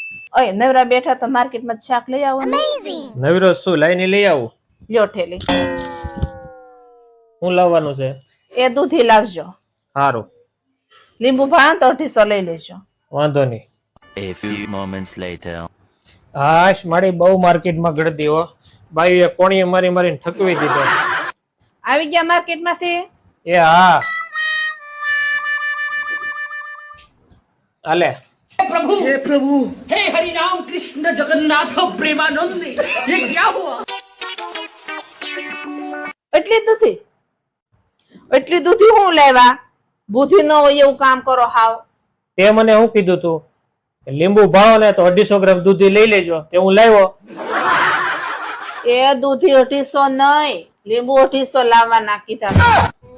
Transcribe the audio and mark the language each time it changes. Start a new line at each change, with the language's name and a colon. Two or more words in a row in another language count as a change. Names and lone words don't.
Gujarati: ઓય નવરા બેઠા તો માર્કેટમાં શાક લઈ આવો ને. નવીરો શું લઈને લઈ આવું? લ્યો ઠેલી. હું લાવવાનું છે? એ દૂધી લાવજો. સારું, લીંબુ ભાવે તો 250 લઈ લેજો. વાંધો નહીં.
English: A few moments later.
Gujarati: હાશ, મારી બહુ માર્કેટમાં ગળદી હો. બાઈએ કોણીએ મારીને ઠકવી દીધો. આવી ગયા માર્કેટમાંથી? એ હા, આલે.
Hindi: हे प्रभु हे हरि राम कृष्ण जगन्नाथ प्रेमानंद ये क्या हुआ?
Gujarati: એટલી દૂધી હું લેવા? બુદ્ધિ ન હોય એવું કામ કરો હાવ. તે મને શું કીધું તું? લીંબુ ભાવો ને તો 250 ગ્રામ દૂધી લઈ લેજો. તે હું લાવ્યો. એ દૂધી 250 નહીં, લીંબુ 250 લાવવાના કીધા.